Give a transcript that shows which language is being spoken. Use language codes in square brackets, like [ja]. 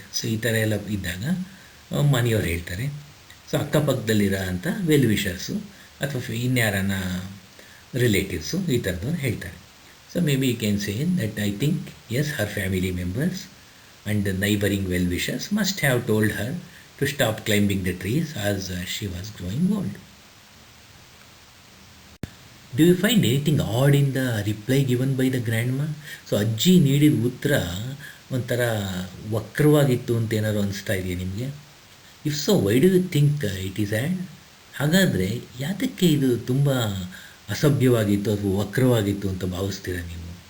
[kn] So ಈ ಥರ ಎಲ್ಲ ಇದ್ದಾಗ ಮನೆಯವ್ರು ಹೇಳ್ತಾರೆ. ಸೊ ಅಕ್ಕಪಕ್ಕದಲ್ಲಿರೋ ಅಂಥ ವೆಲ್ ವಿಷರ್ಸು ಅಥವಾ ಇನ್ಯಾರನ್ನ ರಿಲೇಟಿವ್ಸು ಈ ಥರದವ್ರು ಹೇಳ್ತಾರೆ. [en] So maybe you can say that I think as, her family members and the neighbouring well wishers must have told her to stop climbing the trees as she was growing old. Do you find anything odd in the reply given by the grandma? [kn] So ಅಜ್ಜಿ ನೀಡಿದ ಉತ್ತರ ಒಂಥರ ವಕ್ರವಾಗಿತ್ತು ಅಂತ ಏನಾದ್ರು ಅನಿಸ್ತಾ ಇದೆಯಾ ನಿಮಗೆ? [en] If so, why do you think it is and? [kn] ಹಾಗಾದರೆ ಯಾತಕ್ಕೆ ಇದು ತುಂಬ ಅಸಭ್ಯವಾಗಿತ್ತು ಅಥವಾ ವಕ್ರವಾಗಿತ್ತು ಅಂತ ಭಾವಿಸ್ತೀರಾ ನೀವು?